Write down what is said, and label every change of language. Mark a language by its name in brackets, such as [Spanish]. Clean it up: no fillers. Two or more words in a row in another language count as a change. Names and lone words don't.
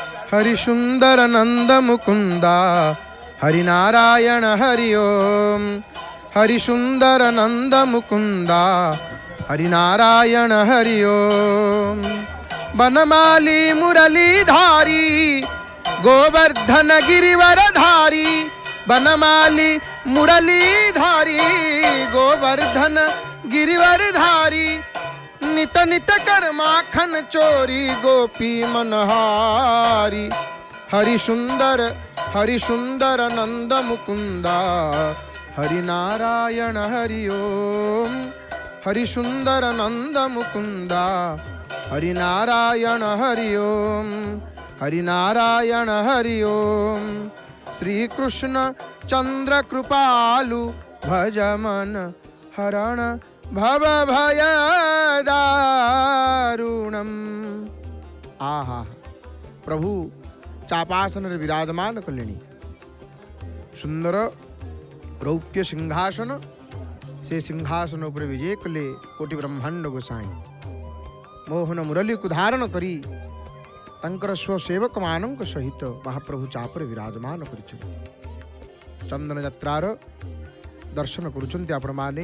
[Hindi] हरि सुंदर नंद मुकुंदा हरि नारायण हरि ओम। हरि सुंदर नंद मुकुंदा हरि नारायण हरि ओम। बनमाली मुरलीधारी गोवर्धन गिरिवर धारी। बनमाली मुरलीधारी गोवर्धन गिरिवर धारी। नित नित कर माखन चोरी गोपी मनहारी। हरि सुंदर नंद मुकुंदा हरि नारायण हरि ओम। हरि सुंदर नंद मुकुंदा हरि नारायण हरि ओम। हरि नारायण हरि ओम। श्री कृष्ण चंद्र कृपालु भज मन हरण भव भय दारुणम। [Odia] ଆହା ପ୍ରଭୁ ଚାପାସନ ବିରାଜମାନ କଲ୍ୟାଣୀ ସୁନ୍ଦର ରୌପ୍ୟ ସିଂହାସନ ସେ ସିଂହାସନ ଉପର ବିଜୟ କଲେ କୋଟି ବ୍ରହ୍ମାଣ୍ଡ ଗୋସାଇଁ ମୋହନ ମୁରଲୀ କୁ ଧାରଣ କରି ତଙ୍କର ସ୍ୱସେବକ ମାନଙ୍କ ସହିତ ମହାପ୍ରଭୁ ଚାପର ବିରାଜମାନ କରି ଚନ୍ଦନ ଯାତ୍ରାର ଦର୍ଶନ କରୁଛନ୍ତି ଆପଣ ମାନେ।